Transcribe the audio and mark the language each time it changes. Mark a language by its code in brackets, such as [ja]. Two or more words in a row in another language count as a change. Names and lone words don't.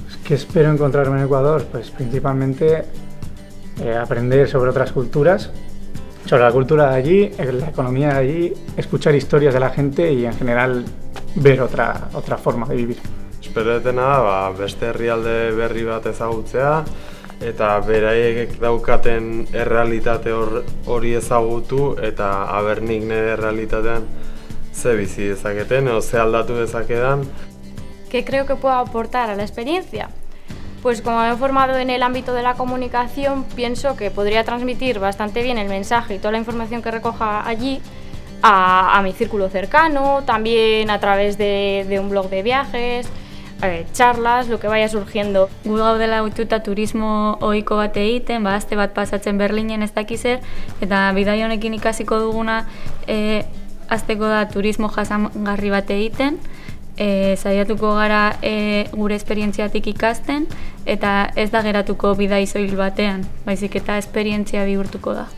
[es] ¿Qué espero encontrarme en Ecuador? Pues principalmente aprender sobre otras culturas, sobre la cultura de allí, la economía de allí, escuchar historias de la gente y en general ver otra forma de vivir. [eu] Espero dutena da beste herrialde berri bat ezagutzea eta beraiek daukaten errealitate hori ezagutu eta nik nire errealitatean ze bizi dezaketen edo ze aldatu dezakedan. [es] ¿Qué creo que puedo aportar a la experiencia? Pues como me he formado en el ámbito de la comunicación, pienso que podría transmitir bastante bien el mensaje y toda la información que recoja allí a mi círculo cercano, también a través de un blog de viajes, charlas, lo que vaya surgiendo. [eu] Gu gaudela ohituta turismo ohiko bat egiten, aste bat pasatzen Berlinen ez dakiz zer, eta bidai honekin ikasiko duguna hasteko da turismo jasangarri bat egiten. Saiatuko gara gure esperientziatik ikasten eta ez da geratuko bidai soil batean, baizik eta esperientzia bihurtuko da.